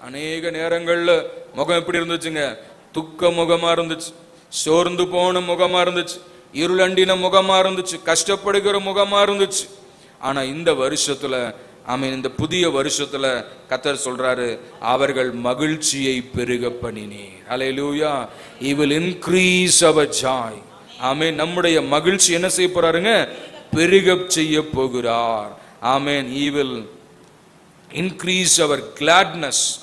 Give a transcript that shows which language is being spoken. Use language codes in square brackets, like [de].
[ta] அநேக நேரங்கள்ல முகம் எப்படி இருந்துச்சுங்க? துக்க முகமா இருந்துச்சு, சோர்ந்து போன முகமா இருந்துச்சு, இருளண்டின முகமா இருந்துச்சு, கஷ்டப்படுகிற முகமா இருந்துச்சு. ஆனா இந்த வருஷத்துல, ஆமென், இந்த புதிய வருஷத்துல கர்த்தர் சொல்றாரு, அவர்கள் மகிழ்ச்சியை பெருக பண்ணினீர். ஹல்லேலூயா. [en] He will increase our joy. [ta] ஆமென். நம்முடைய மகிழ்ச்சி என்ன செய்ய போறாருங்க? பெருக செய்ய போகிறார். ஆமென். [en] He will increase our gladness.